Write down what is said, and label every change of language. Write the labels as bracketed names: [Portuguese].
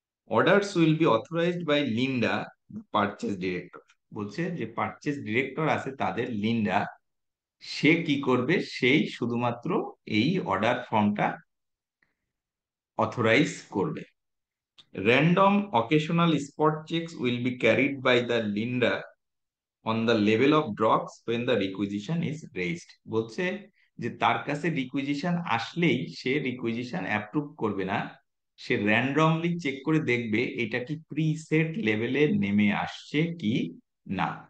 [English] Orders will be authorized by Linda, purchase director. [Bangla] বলছে যে purchase director আছে তাদের, লিন্ডা, সে কি করবে, সেই শুধুমাত্র এই অর্ডার ফর্মটা অথরাইজ করবে। [English] Random occasional spot checks will be carried by the Linda on the level of drops when the requisition is raised. [Bangla] বলছে যে তার কাছে রিকুইজিশন আসলেই সে রিকুইজিশন অ্যাপ্রুভ করবে না, সে র্যান্ডমলি চেক করে দেখবে এটা কি প্রিসেট লেভেলে নেমে আসছে কি না।